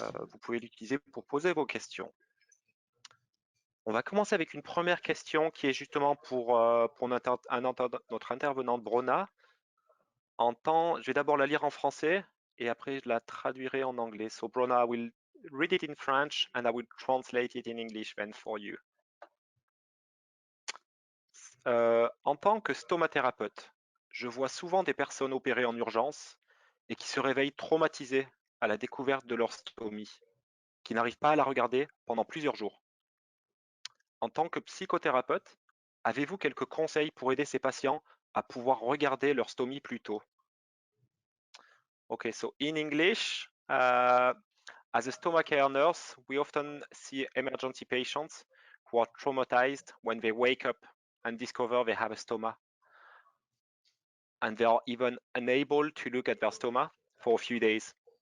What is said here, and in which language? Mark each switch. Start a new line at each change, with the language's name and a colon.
French: Vous pouvez l'utiliser pour poser vos questions. On va commencer avec une première question qui est justement pour notre intervenante Brona. Je vais d'abord la lire en français et après je la traduirai en anglais.
English: So Brona, I will read it in French and I will translate it in English then for you.
French: En tant que stomathérapeute, je vois souvent des personnes opérées en urgence et qui se réveillent traumatisées à la découverte de leur stomie, qui n'arrivent pas à la regarder pendant plusieurs jours. En tant que psychothérapeute, avez-vous quelques conseils pour aider ces patients à pouvoir regarder leur stomie plus tôt?
English: Okay, so in English, as a stomach care nurse, we often see emergency patients who are traumatized when they wake up and discover they have a stoma. And they are even unable to look at their stoma for a few days.